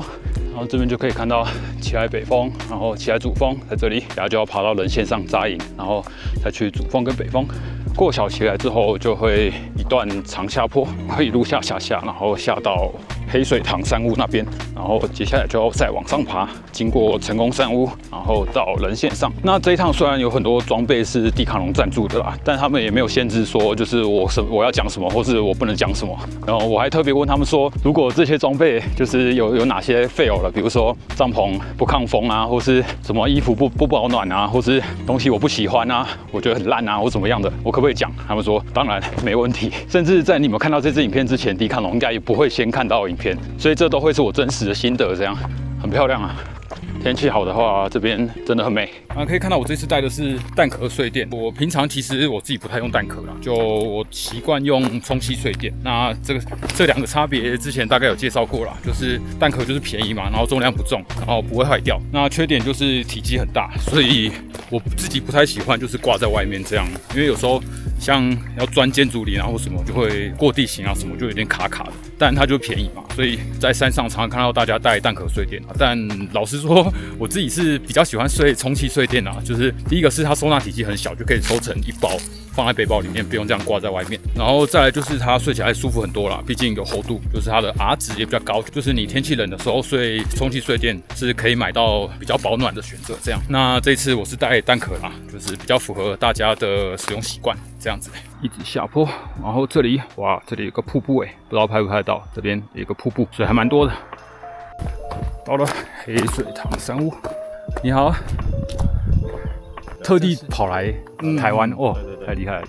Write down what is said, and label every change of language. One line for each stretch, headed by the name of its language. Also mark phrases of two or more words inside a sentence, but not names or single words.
Chinese: 然後這邊就可以看到奇萊北峰，然後奇萊主峰在這裡，然後就要爬到人線上紮營，然後再去主峰跟北峰。過小奇萊之後，就會一段長下坡，會一路下，然後下到黑水塘山屋那邊，然後接下來就要再往上爬，經過成功山屋，然後到人線上。那這一趟雖然有很多裝備是迪卡儂贊助的啦，但他們也沒有限制說就是我要講什麼，或是我不能講什麼。然後我還特別問他們說，如果這些裝備就是有哪些 fail 了，比如說帳篷不抗風啊，或是什麼衣服不保暖啊，或是東西我不喜歡啊，我覺得很爛啊，或怎麼樣的，我可不可以講？他們說當然沒問題，甚至在你們看到這支影片之前，迪卡儂應該也不會先看到影片，所以這都會是我真實的心得，這樣很漂亮啊。天氣好的話，這邊真的很美啊！可以看到我這次帶的是蛋殼睡墊。我平常其實我自己不太用蛋殼啦，就我習慣用充气睡墊。那這兩個差別之前大概有介紹過啦，就是蛋殼就是便宜嘛，然後重量不重，然後不會壞掉。那缺點就是體積很大，所以我自己不太喜歡就是掛在外面這樣，因為有時候像要鑽建築林啊或什麼，就會過地形啊什麼，就有點卡卡的。但它就便宜嘛，所以在山上常常看到大家帶蛋殼睡墊。但老實說，我自己是比較喜歡睡充气睡墊啊。就是第一個是它收納體積很小，就可以收成一包放在背包裡面，不用這樣掛在外面。然後再來就是它睡起來舒服很多啦，畢竟有厚度，就是它的 R 值也比較高。就是你天氣冷的時候睡充气睡墊是可以買到比較保暖的選擇。這樣，那這次我是帶蛋殼啦，就是比較符合大家的使用習慣。這樣子一直下坡，然後這裡哇，這裡有個瀑布欸，不知道拍不拍得到？這邊有一個瀑布，水還蠻多的。到了黑水塘山屋，你好，特地跑來台灣哦，太厲害了！